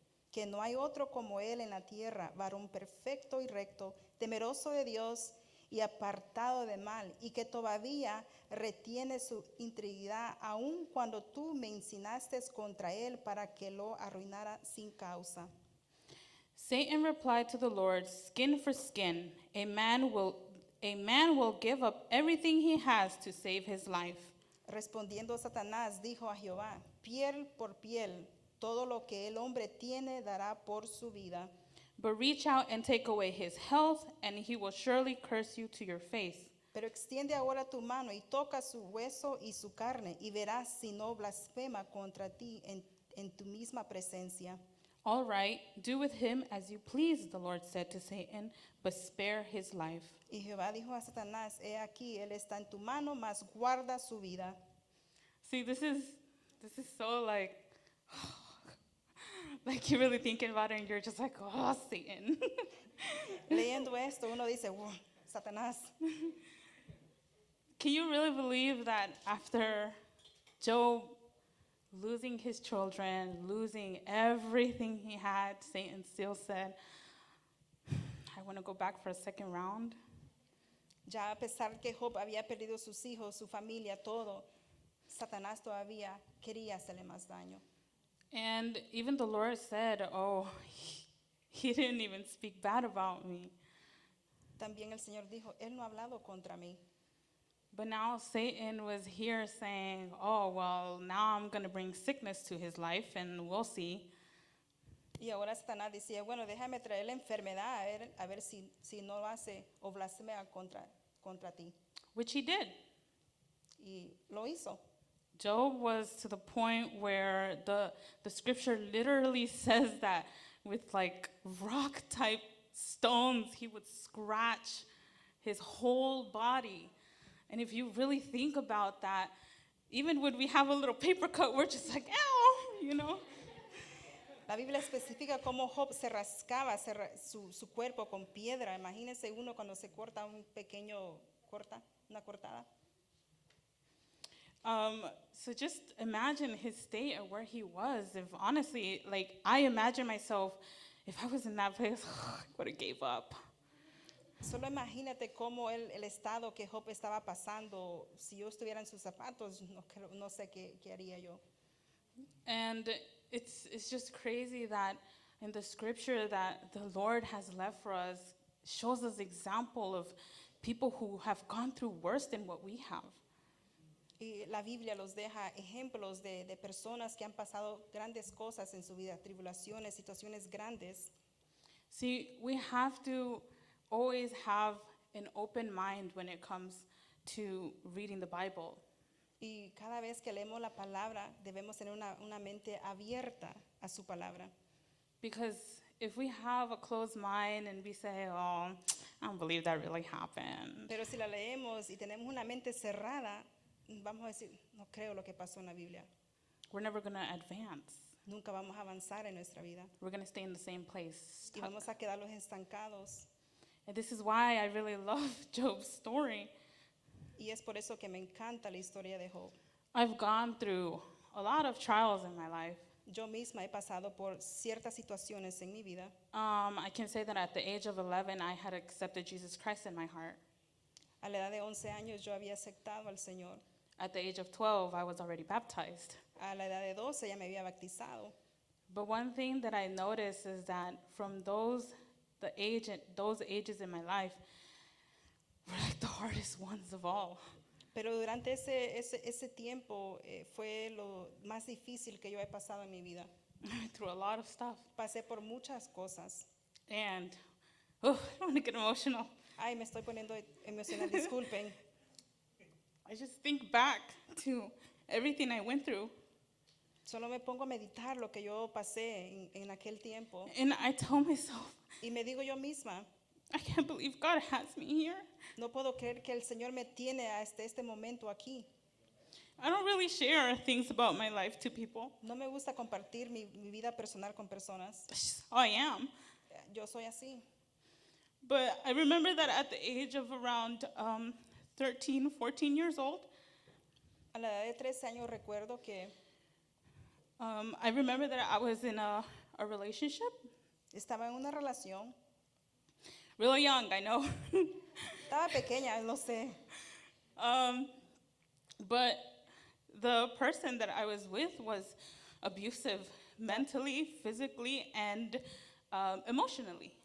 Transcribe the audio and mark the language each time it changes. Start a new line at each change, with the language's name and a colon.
Spanish: Que no hay otro como él en la tierra, varón perfecto y recto, temeroso de Dios y apartado de mal, y que todavía retiene su integridad, aun cuando tú me incinaste contra él para que lo arruinara sin causa.
English: Satan replied to the Lord, "Skin for skin. A man will give up everything he has to save his life."
Spanish: Respondiendo Satanás, dijo a Jehová, piel por piel, todo lo que el hombre tiene dará por su vida.
English: But reach out and take away his health, and he will surely curse you to your face.
Spanish: Pero extiende ahora tu mano y toca su hueso y su carne, y verás si no blasfema contra ti en tu misma presencia.
English: All right, do with him as you please, the Lord said to Satan, but spare his life.
Spanish: Y Jehová dijo a Satanás, he aquí, él está en tu mano, mas guarda su vida.
English: See, this is so like you're really thinking about it and you're just like, oh, Satan.
Spanish: Leyendo esto, uno dice, wow, Satanás.
English: Can you really believe that after Job losing his children, losing everything he had, Satan still said, "I want to go back for a second round"?
Spanish: Ya a pesar que Job había perdido sus hijos, su familia, todo, Satanás todavía quería hacerle más daño.
English: And even the Lord said, "Oh, he didn't even speak bad about me."
Spanish: También el Señor dijo, él no ha hablado contra mí.
English: But now Satan was here saying, "Oh, well, now I'm going to bring sickness to his life and we'll see."
Spanish: Y ahora Satanás decía, bueno, déjame traer la enfermedad a ver si no lo hace o blasfemea contra ti.
English: Which he did.
Spanish: Y lo hizo.
English: Job was to the point where the scripture literally says that with like rock type stones, he would scratch his whole body. And if you really think about that, even when we have a little paper cut, we're just like, ow, you know?
Spanish: La Biblia especifica cómo Job se rascaba su cuerpo con piedra. Imagínense uno cuando se corta una cortada.
English: So just imagine his state of where he was. If honestly, like I imagine myself, if I was in that place, I would have gave up.
Spanish: Solo imagínate cómo el estado que Job estaba pasando. Si yo estuviera en sus zapatos, no sé qué haría yo.
English: And it's just crazy that in the scripture that the Lord has left for us shows us example of people who have gone through worse than what we have.
Spanish: Y la Biblia los deja ejemplos de personas que han pasado grandes cosas en su vida, tribulaciones, situaciones grandes.
English: See, we have to always have an open mind when it comes to reading the Bible.
Spanish: Y cada vez que leemos la palabra, debemos tener una mente abierta a su palabra.
English: Because if we have a closed mind and we say, "Oh, I don't believe that really happened,"
Spanish: Pero si la leemos y tenemos una mente cerrada, vamos a decir, no creo lo que pasó en la Biblia.
English: we're never going to advance.
Spanish: nunca vamos a avanzar en nuestra vida
English: We're going to stay in the same place.
Spanish: y
English: stuck.
Spanish: vamos a quedarnos estancados.
English: And this is why I really love Job's story.
Spanish: Y es por eso que me encanta la historia de Job.
English: I've gone through a lot of trials in my life.
Spanish: Yo misma he pasado por ciertas situaciones en mi vida.
English: I can say that at the age of 11, I had accepted Jesus Christ in my heart.
Spanish: A la edad de 11 años yo había aceptado al Señor.
English: At the age of 12, I was already baptized.
Spanish: A la edad de 12 ya me había bautizado.
English: But one thing that I noticed is that from those ages in my life were like the hardest ones of all.
Spanish: Pero durante ese tiempo fue lo más difícil que yo he pasado en mi vida.
English: I went through a lot of stuff.
Spanish: Pasé por muchas cosas.
English: And, I don't want to get emotional.
Spanish: Ay, me estoy poniendo emocional, disculpen.
English: I just think back to everything I went through.
Spanish: Solo me pongo a meditar lo que yo pasé en aquel tiempo.
English: And I tell myself,
Spanish: Y me digo yo misma,
English: I can't believe God has me here.
Spanish: no puedo creer que el Señor me tiene hasta este momento aquí.
English: I don't really share things about my life to people.
Spanish: No me gusta compartir mi vida personal con personas.
English: That's just how I am.
Spanish: Yo soy así.
English: But I remember that at the age of around 13, 14 years old,
Spanish: A la edad de 13 años recuerdo que
English: I remember that I was in a relationship.
Spanish: estaba en una relación.
English: Really young, I know.
Spanish: Estaba pequeña, no sé.
English: But the person that I was with was abusive mentally, physically, and emotionally.